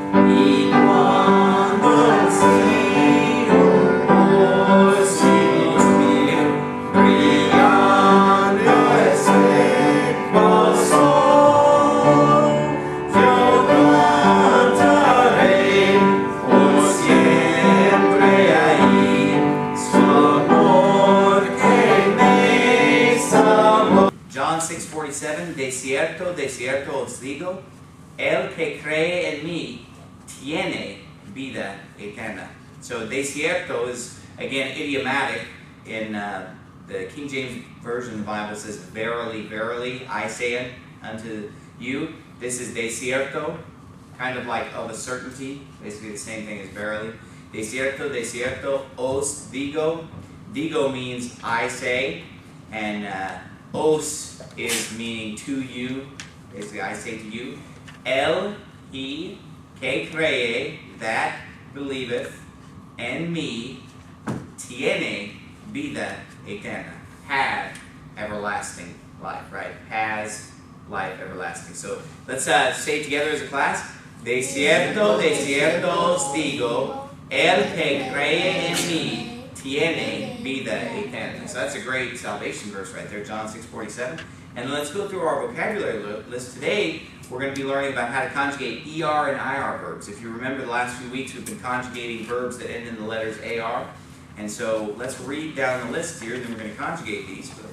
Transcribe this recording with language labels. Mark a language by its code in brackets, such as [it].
[es] Y cuando el cielo por siglos mil, brillando ese pasó, yo cantaré por siempre ahí su amor que me salvó. John 6:47, de cierto os digo, el que cree en mí tiene vida eterna. [en] So de cierto is, again, idiomatic. In the King James Version of the Bible says, verily, verily, I say it unto you. This is de cierto, kind of like of a certainty, basically the same thing as verily. De cierto, os digo. Digo means I say, and os is meaning to you, basically I say to you. El, he, que cree, that believeth, en me, tiene vida eterna, had everlasting life, right? Has life everlasting. So let's say it together as a class. [es] De cierto os digo, el que cree en mí, tiene vida eterna. [en] So that's a great salvation verse right there, John 6:47. And let's go through our vocabulary list. Today, we're going to be learning about how to conjugate ER and IR verbs. If you remember the last few weeks, we've been conjugating verbs that end in the letters AR. And so let's read down the list here, then we're going to conjugate these.